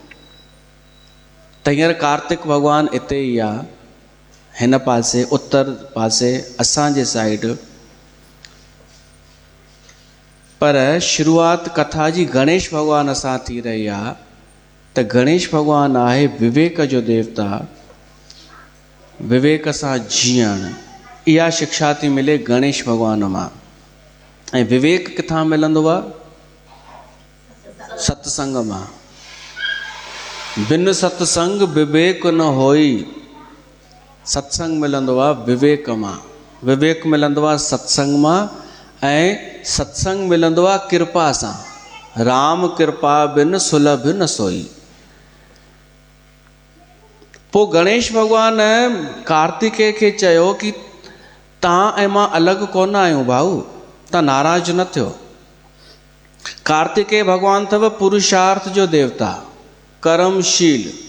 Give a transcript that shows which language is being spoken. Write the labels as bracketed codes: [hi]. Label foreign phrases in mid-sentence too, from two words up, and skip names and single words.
[sd] त हींअर कार्तिक भॻवानु हिते ई आहे, हिन पासे उत्तर पासे असांजे साइड। पर शुरूआत कथा जी गणेश भॻवान सां थी रही आहे। त गणेश भॻवानु आहे विवेक जो देवता। विवेक सां जीअण, इहा शिक्षा थी मिले गणेश भॻवान मां। ऐं विवेक किथां मिलंदो आहे? सत्संग मां। [awa] बिन सत्संग विवेक न होई। [sd] सत्संग मिलंदो आहे विवेक मां। विवेक मिलंदो आहे सत्संग मां, ऐं सत्संग मिलंदो आहे कृपा सां। [awa] राम कृपा बिन सुलभ न सोई। [sd] पोइ गणेश भॻवान कार्तिकेय खे चयो कि तव्हां ऐं मां अलॻि कोन आहियूं भाऊ, तव्हां नाराज़ न थियो। कार्तिकेय भॻवानु अथव पुरुषार्थ जो देवता, कर्मशील।